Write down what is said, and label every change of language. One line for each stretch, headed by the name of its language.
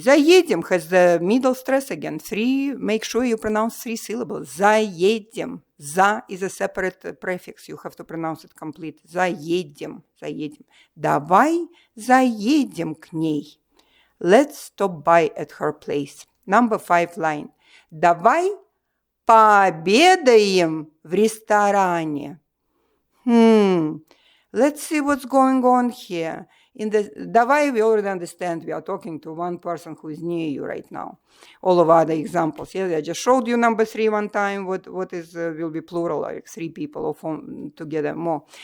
English: Заедем has the middle stress again. 3, make sure you pronounce 3 syllables.
Russian: Заедем.
English: За is a separate prefix. You have to pronounce it complete.
Russian: Заедем. Давай заедем к ней.
English: Let's stop by at her place. Number 5 line.
Russian: Давай пообедаем в ресторане.
English: Let's see what's going on here. In the давай, we already understand we are talking to one person who is near you right now. All of other examples. Yeah, I just showed you number 3 one time. What is will be plural, like 3 people or 4 together more.